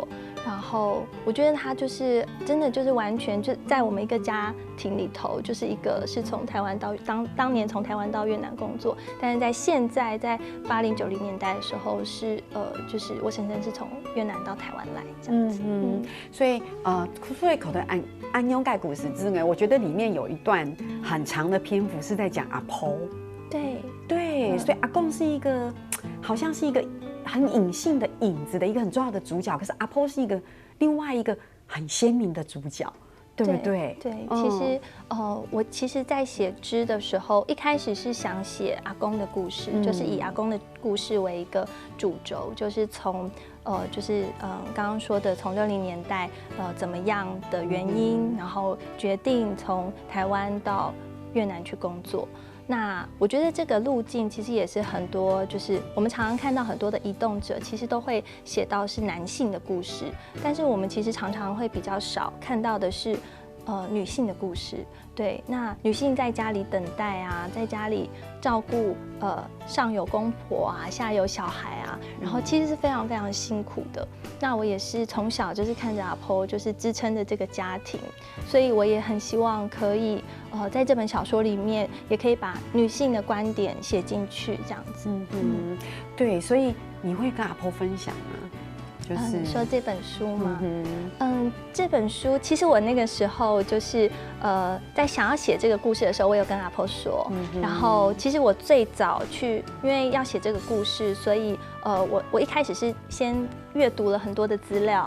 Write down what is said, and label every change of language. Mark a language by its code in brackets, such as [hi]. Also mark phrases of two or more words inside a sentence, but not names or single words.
[zh] 然後我覺得她就是真的就是完全就在我們一個家庭裡頭，就是一個是從台灣到當年從台灣到越南工作，但是在現在在80、90年代的時候是就是我嬸嬸是從越南到台灣來這樣子。所以口的安永蓋故事之外，我覺得裡面有一段很長的篇幅是在講阿婆。對，所以阿公是一個好像是一個很隱性的影子的一個很重要的主角，可是阿婆是一個另外一個很鮮明的主角。對不對？對，其實我其實在寫枝的時候，一開始是想寫阿公的故事，就是以阿公的故事為一個主軸，就是從就是剛剛說的從60年代怎麼樣的原因，然後決定從台灣到越南去工作。那我覺得這個路徑其實也是很多，就是我們常常看到很多的移動者，其實都會寫到是男性的故事，但是我們其實常常會比較少看到的是女性的故事。對，那女性在家裡等待啊，在家裡照顧上有公婆啊，下有小孩啊，然後其實是非常非常辛苦的。那我也是從小就是看着阿婆就是支撐着這個家庭，所以我也很希望可以在這本小說裡面也可以把女性的觀點寫進去，這樣子。對，所以你會跟阿婆分享嗎？你說這本書嗎？這本書其實我那個時候就是在想要寫這個故事的時候，我有跟阿婆說。然後其實我最早去，因為要寫這個故事，所以我一開始是先閱讀了很多的資料。